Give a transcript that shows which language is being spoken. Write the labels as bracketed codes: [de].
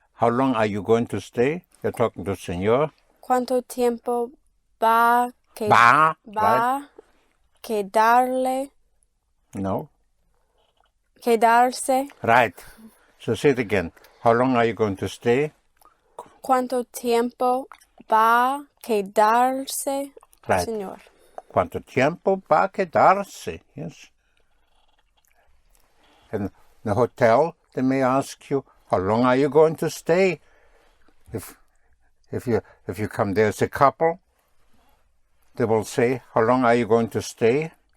[en] How long are you going to stay? You're talking to señor. [es] ¿Cuánto tiempo va? Va. Va quedarle? No. Quedarse? [en] Right. So say it again. How long are you going to stay? [es] ¿Cuánto tiempo va quedarse, [en] Right. [es] señor? ¿Cuánto tiempo va a quedarse? [en] Yes. In the hotel, they may ask you, how long are you going to stay? If you come there as a couple, they will say, how long are you going to stay?